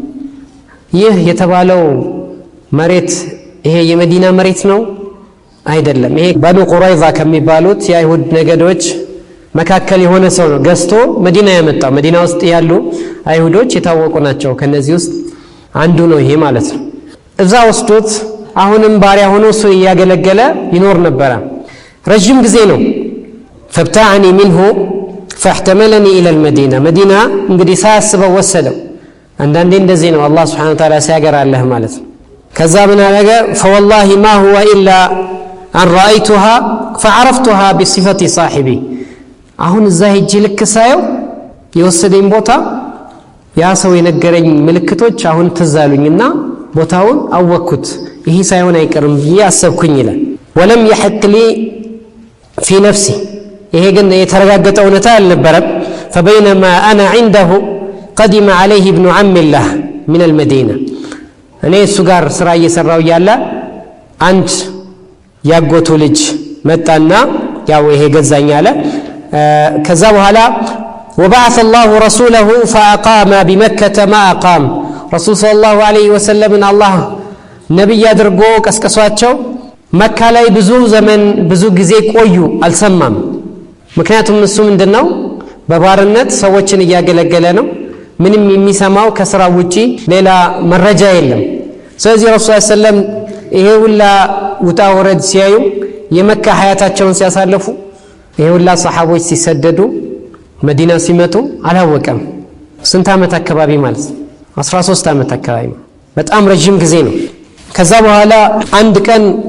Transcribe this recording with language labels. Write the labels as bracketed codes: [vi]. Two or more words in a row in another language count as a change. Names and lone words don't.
[am] ይህ የተባለው መሬት ይሄ የመዲና መሬት ነው አይደለም። ይሄ በኑ ቁረይዛ ከሚባሉት የአይሁድ ነገዶች መካከል የሆነ ሰው ነው ገዝቶ መዲና ያመጣው። መዲና ውስጥ ያሉ አይሁዶች የታወቁ ናቸው። ከነዚህ ውስጥ አንዱ ነው ይሄ ማለት ነው። እዛ ወስዶት አሁንም ባሪያ ሆኖ እሱ እያገለገለ ይኖር ነበረ ረጅም ጊዜ ነው። [ar] فابتعني منه فاحتملني الى المدينه مدينه [am] እንግዲህ ሳያስበው ወሰደው። አንዳንዴ እንደዚህ ነው አላህ [ar] سبحانه وتعالى [am] ሲያገራለህ ማለት ነው። ከዛ ምን አደረገ? [ar] فوالله ما هو الا ان رايتها فعرفتها بصفه صاحبي [am] አሁን እዛ ሄጄ ልክ ሳየው የወሰደኝ ቦታ ያ ሰው የነገረኝ ምልክቶች አሁን ተዛሉኝና ቦታውን አወኩት። ይሄ ሳይሆን አይቀርም ያሰብኩኝ ይላል። [ar] ولم يحق لي في نفسي [am] ይሄ ግን የተረጋገጠ እውነታ አልነበረም። [ar] فبينما انا عنده قدم عليه ابن عم الله من المدينه [am] እኔ እሱ ጋር ስራ እየሰራው ያለ አንድ ያጎቱ ልጅ መጣና ያው ይሄ ገዛኝ አለ። ከዛ በኋላ [ar] وبعث الله رسوله فاقام بمكه ما اقام رسول صلى الله عليه وسلم ان الله [am] ነብይ አድርጎ ቀስቀሷቸው። መካ ላይ ብዙ ዘመን ብዙ ጊዜ ቆዩ፣ አልሰማም። ምክንያቱም እሱ ምንድነው በባርነት ሰዎችን እያገለገለ ነው። ምንም የሚሰማው ከስራ ውጪ ሌላ መረጃ የለም። ስለዚህ ረሱል ሰለላሁ ይሄ ሁላ ውጣ ወረድ ሲያዩ የመካ ሀያታቸውን ሲያሳልፉ ይሄ ሁላ ሰሃቦች ሲሰደዱ መዲና ሲመጡ አላወቀም። ስንት ዓመት አካባቢ ማለት 13 ዓመት አካባቢ በጣም ረጅም ጊዜ ነው። ከዛ በኋላ አንድ ቀን